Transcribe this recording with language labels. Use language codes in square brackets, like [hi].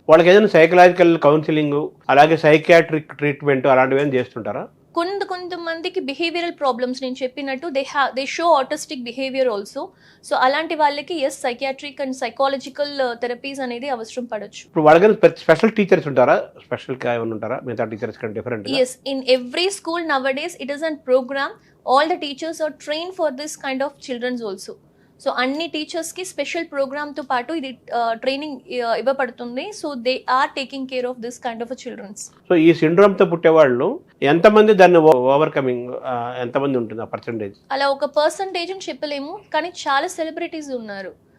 [te] వాళ్ళకి ఏదైనా psychological counselling, అలాగే సైకియాట్రిక్ ట్రీట్మెంట్ అలాంటివి ఏమైనా చేస్తుంటారా? కొంతమందికి బిహేవియరల్ ప్రాబ్లమ్స్ నేను చెప్పినట్టు [en] They show autistic behaviour also. [te] So అలాంటి వాళ్ళకి సైకియాట్రిక్ అండ్ సైకాలజికల్ థెరపీస్ అనేది అవసరం పడవచ్చు. ఇప్పుడు వాళ్ళకి స్పెషల్ టీచర్స్ ఉంటారా? స్పెషల్ ఏమైనా ఉంటారా మిగతా టీచర్స్ కంటే different? [en] Yes, in every school nowadays it is a program. All the teachers are trained for this kind of children's also. [te] So అన్ని టీచర్స్కి స్పెషల్ ప్రోగ్రామ్తో పాటు ఇది ట్రైనింగ్ ఇవ్వబడుతుంది. [en] So they are taking care of this kind of childrens. [te] So ఈ సిండ్రోమ్తో పుట్టేవాళ్ళు ఎంతమంది దాన్ని overcoming, ఎంతమంది ఉంటుంది ఆ పర్సంటేజ్? అలా ఒక పర్సంటేజ్ అని చెప్పలేము, కానీ చాలా సెలబ్రిటీస్ ఉన్నారు.